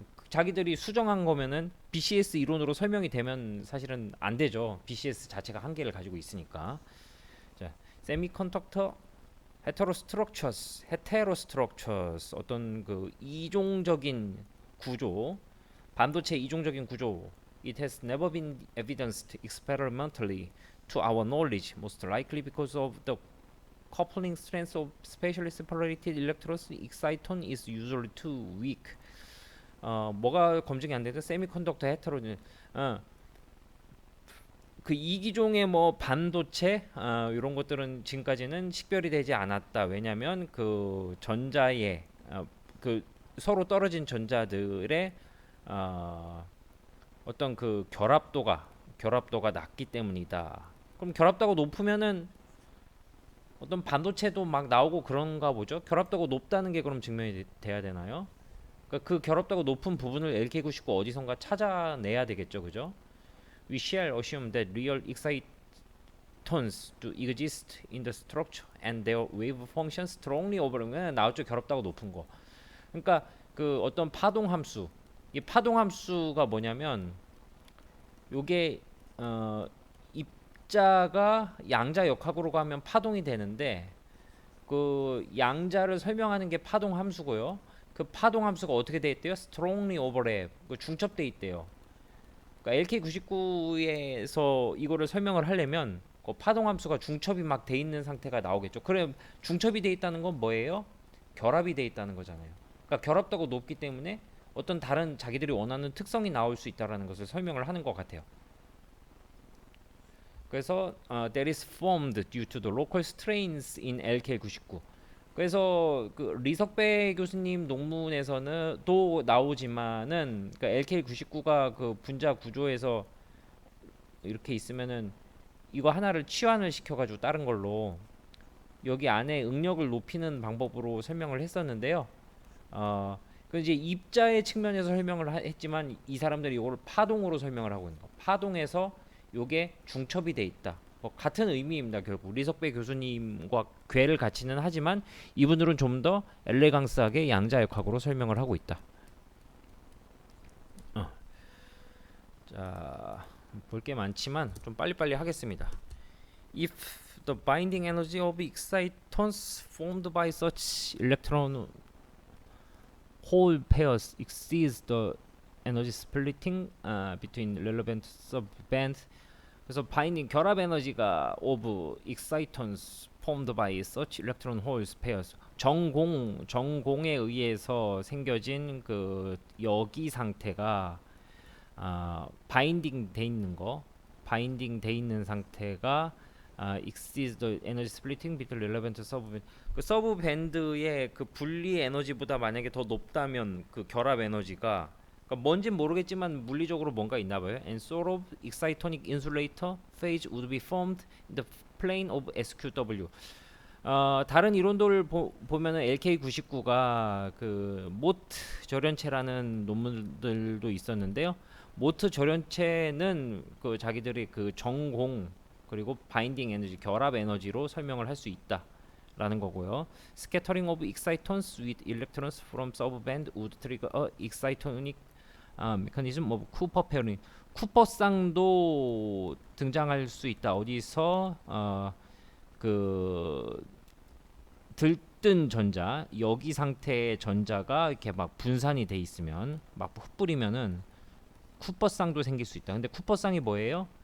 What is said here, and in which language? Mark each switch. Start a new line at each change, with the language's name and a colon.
Korean: 자기들이 수정한 거면은 BCS 이론으로 설명이 되면 사실은 안 되죠. BCS 자체가 한계를 가지고 있으니까. 자, 세미컨덕터 헤테로스트럭처스 어떤 그 이종적인 구조, 반도체 이종적인 구조.
English: It has never been evidenced experimentally to our knowledge, most likely because of the coupling strength of spatially separated electrons. Exciton is usually too weak.
Korean: 뭐가 검증이 안 돼서 세미컨덕터 헤테로는 그 이기종의 뭐 반도체 이런 것들은 지금까지는 식별이 되지 않았다. 왜냐하면 그 전자의 그 서로 떨어진 전자들의 어떤 그 결합도가 낮기 때문이다. 그럼 결합도가 높으면은 어떤 반도체도 막 나오고 그런가 보죠. 결합도가 높다는 게 그럼 증명이 돼야 되나요? 그러니까 그 결합도가 높은 부분을 LK99 어디선가 찾아내야 되겠죠, 그죠?
English: We shall assume that real excitons do exist in the structure and their wave function strongly overlapping.
Korean: 나왔죠, 결합도가 높은 거. 그러니까 그 어떤 파동 함수, 이 파동 함수가 뭐냐면 요게 입자가 양자 역학으로 가면 파동이 되는데 그 양자를 설명하는 게 파동 함수고요. 그 파동 함수가 어떻게 돼 있대요?
English: strongly overlap,
Korean: 그 중첩돼 있대요. 그러니까 LK99에서 이거를 설명을 하려면 그 파동 함수가 중첩이 막 돼 있는 상태가 나오겠죠. 그럼 중첩이 돼 있다는 건 뭐예요? 결합이 돼 있다는 거잖아요. 그러니까 결합도가 높기 때문에 어떤 다른 자기들이 원하는 특성이 나올 수 있다라는 것을 설명을 하는 것 같아요.
English: 그래서 that is formed due to the local strains in LK99.
Korean: 그래서 그 리석배 교수님 논문에서는 또 나오지만은 그러니까 LK99가 그 분자 구조에서 이렇게 있으면은 이거 하나를 치환을 시켜가지고 다른 걸로 여기 안에 응력을 높이는 방법으로 설명을 했었는데요. 그 이제 입자의 측면에서 설명을 했지만 이 사람들이 이걸 파동으로 설명을 하고 있는 거. 파동에서 요게 중첩이 돼 있다. 뭐 같은 의미입니다. 결국 리석배 교수님과 궤를 같이는 하지만 이분들은 좀 더 엘레강스하게 양자역학으로 설명을 하고 있다. 자, 볼 게 많지만 좀 빨리빨리 하겠습니다.
English: If the binding energy of excitons formed by such electron hole pairs exceeds the energy splitting between relevant subband.
Korean: 그래서 binding 결합 에너지가
English: of excitons formed by such electron holes pairs
Korean: 정공에 의해서 생겨진 그 여기 상태가 바인딩 돼 있는 거, 바인딩 돼 있는 상태가
English: exceeds the energy splitting between relevant subband.
Korean: 그 서브 밴드의 그 분리 에너지보다 만약에 더 높다면 그 결합 에너지가 그러니까 뭔진 모르겠지만 물리적으로 뭔가 있나 봐요.
English: And sort of excitonic insulator phase would be formed in the plane of SQW.
Korean: 다른 이론들을 보면은 LK99가 그 모트 절연체라는 논문들도 있었는데요. 모트 절연체는 그 자기들이 그 정공 그리고 바인딩 에너지 결합 에너지로 설명을 할 수 있다라는 거고요.
English: Scattering of excitons with electrons from subband would trigger a excitonic mechanism of Cooper pairing.
Korean: 쿠퍼쌍도 등장할 수 있다. 어디서 그 들뜬 전자 여기 상태의 전자가 이렇게 막 분산이 돼 있으면 막 흩뿌리면은 쿠퍼쌍도 생길 수 있다. 근데 쿠퍼쌍이 뭐예요?